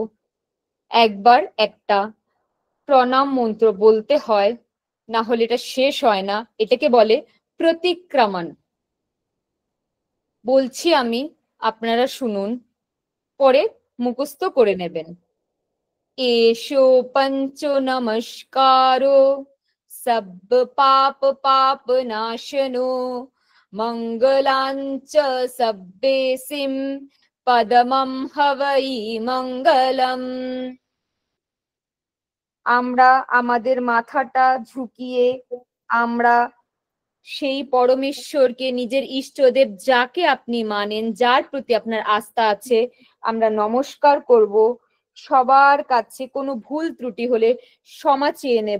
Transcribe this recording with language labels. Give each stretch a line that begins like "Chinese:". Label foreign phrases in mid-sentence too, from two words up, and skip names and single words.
Bangla: একবার একটা প্রণাম মন্ত্র বলতে হয়, না হলে এটা শেষ হয় না। এটাকে বলে প্রতিক্রমণ। বলছি আমি, আপনারা শুনুন, পরে মুখস্থ করে নেবেন।
Prakrit languages: एषो पंचो नमस्कारो सब पाप पाप नाशनो मंगलांच सब्बेसिम पदमं हवै मंगलम।
Bangla: আমরা আমাদের মাথাটা ঝুঁকিয়ে আমরা সেই পরমেশ্বরকে, নিজের ইষ্টদেব, যাকে আপনি মানেন, যার প্রতি আপনার আস্থা আছে, আমরা নমস্কার করব। সবার কাছে কোনো ভুল ত্রুটি হলে ক্ষমা চেয়ে নেব।